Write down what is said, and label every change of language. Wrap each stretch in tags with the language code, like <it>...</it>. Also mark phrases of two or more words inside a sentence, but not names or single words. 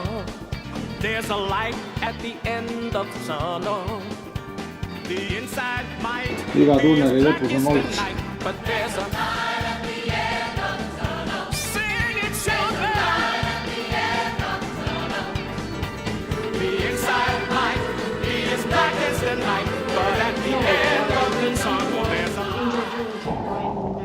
<en>There's a light at the end of the tunnel. The inside might</en> <et>Iga tunneli lõpus on valgus.</et> <en>but there's a light at the end of the tunnel. Sing it, children. Light at the end of the tunnel. The inside might be as dark as the night, but at the end of the tunnel there's a light.</en>